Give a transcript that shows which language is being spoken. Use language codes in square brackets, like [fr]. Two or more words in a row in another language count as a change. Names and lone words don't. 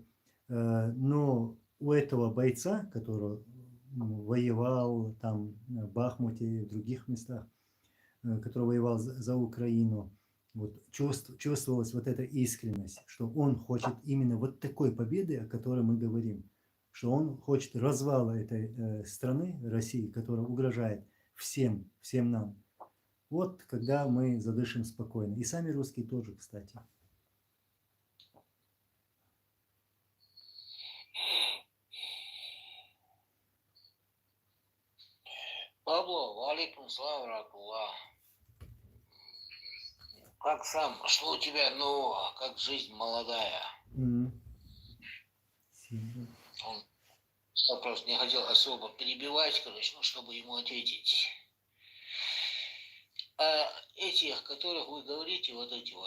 [ru] Но у этого бойца, который воевал там в Бахмуте и в других местах, который воевал за Украину, вот, чувствовалась вот эта искренность, что он хочет именно вот такой победы, о которой мы говорим, что он хочет развала этой страны, России, которая угрожает всем нам. Вот когда мы задышим спокойно. И сами русские тоже, кстати. Пабло, [ar] عليكم السلام رحمة الله. [ru] Как сам? Что у тебя нового? Как жизнь молодая? Он вопрос не хотел особо перебивать, короче, ну, чтобы ему ответить. А этих, о которых вы говорите, вот эти вот.